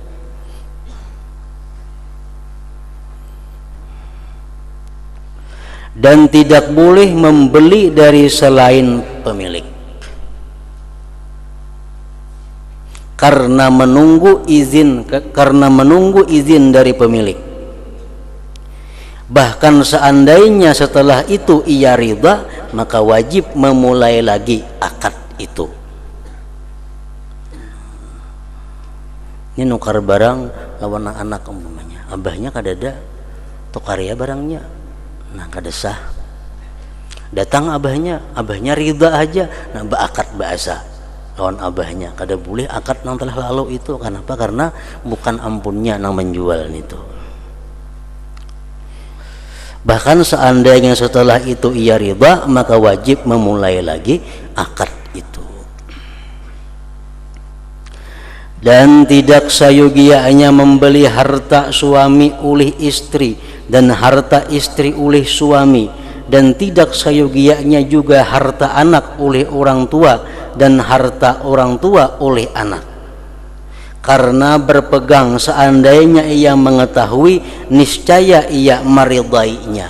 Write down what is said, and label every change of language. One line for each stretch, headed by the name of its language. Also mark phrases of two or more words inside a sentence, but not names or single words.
Indonesian: Dan tidak boleh membeli dari selain pemilik karena menunggu izin dari pemilik. Bahkan seandainya setelah itu ia ridha, maka wajib memulai lagi akad itu.
Banjar: Ini nukar barang lawan anak umpamanya, abahnya kadada tukar ya barangnya, nah kada sah. Datang abahnya ridha aja, nah akad bahasa lawan abahnya, kada boleh akad nang telah lalu itu. Kenapa? Karena bukan ampunnya nang menjual itu.
Indonesian: Bahkan seandainya setelah itu ia ridha, maka wajib memulai lagi akad itu. Dan tidak sayogianya membeli harta suami oleh istri dan harta istri oleh suami, dan tidak sayogianya juga harta anak oleh orang tua dan harta orang tua oleh anak, karena berpegang seandainya ia mengetahui niscaya ia meridainya.